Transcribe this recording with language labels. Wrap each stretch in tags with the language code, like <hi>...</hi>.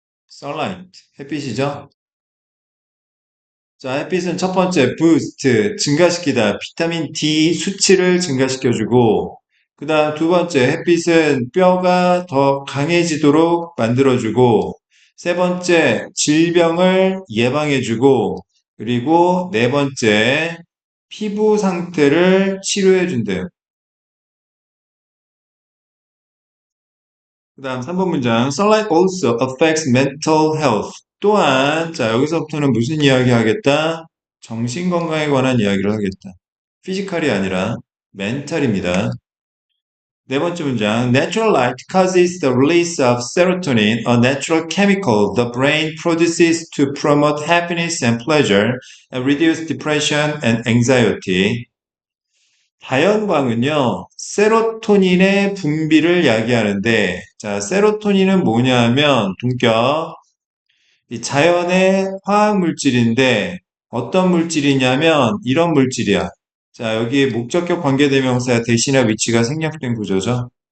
<ko>sunlight, 햇빛이죠? 자, 햇빛은 첫 번째 boost, 증가시키다, 비타민 D 수치를 증가시켜주고, 그 다음 두 번째 햇빛은 뼈가 더 강해지도록 만들어주고, 세 번째 질병을 예방해주고, 그리고 네 번째 피부 상태를 치료해준대요. 그 다음 3번 문장.</ko> <en>Sunlight also affects mental health.</en> <ko>또한, 자, 여기서부터는 무슨 이야기 하겠다? 정신 건강에 관한 이야기를 하겠다. 피지컬이 아니라 멘탈입니다. 네 번째 문장.</ko> <en>Natural light causes the release of serotonin, a natural chemical the brain produces to promote happiness and pleasure and reduce depression and anxiety.</en> <ko>자연광은요, 세로토닌의 분비를 야기하는데, 자, 세로토닌은 뭐냐 하면, 동격, 이 자연의 화학 물질인데, 어떤 물질이냐면, 이런 물질이야. 자, 여기 목적격 관계대명사 대신에 위치가 생략된 구조죠.</ko>